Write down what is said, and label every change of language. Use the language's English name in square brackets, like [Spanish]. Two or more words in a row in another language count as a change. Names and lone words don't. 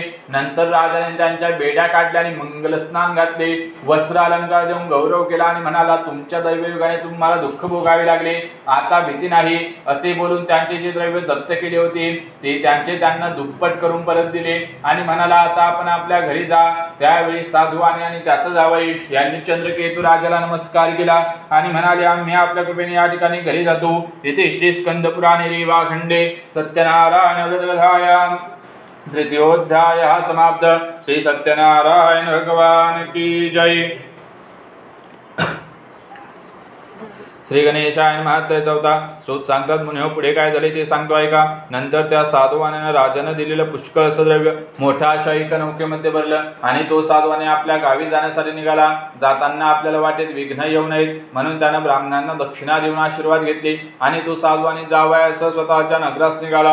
[Marathi] नंतर राजाने त्यांच्या बेड्या काढल्या आणि मंगलस्नान घातले, वस्त्र अलंकार देऊन गौरव केला आणि म्हणाला, तुमच्या दैवयोगाने तुम्हाला दुःख भोगावे लागले, आता भीती नाही. असे बोलून त्यांचे जे द्रव्य जप्त केले होते ते त्यांचे त्यांना दुप्पट करून परत दिले आणि म्हणाला, आता आपण आपल्या घरी जा. त्यावेळी साधुवाने आणि त्याचा जावई यांनी चंद्रकेतू राजाला नमस्कार केला आणि म्हणाले, आम्ही आपल्या कृपेने या ठिकाणी घरी जातो. [Sanskrit] येथे श्री स्कंद पुराणे रेवाखंडे सत्यनारायण व्रतकथायां तृतीयोध्याय समाप्त. [Hindi] श्री सत्यनारायण भगवान की जय. [Sanskrit] श्री गणेशाय नमः. [Marathi] 4 सूत सांगतात, मुनी हो, पुढे काय झाले ते सांगतो ऐका. नंतर त्या साधुवाने राजाने दिलेलं पुष्कळ असं द्रव्य मोठ्या अशा एका नौकेमध्ये भरलं आणि तो साधुवाने आपल्या गावी जाण्यासाठी निघाला. जाताना आपल्याला वाटेत विघ्न येऊ नयेत म्हणून त्यानं ब्राह्मणांना दक्षिणा देऊन आशीर्वाद घेतले आणि तो साधुवाने जावयासह स्वतःच्या नगरास निघाला.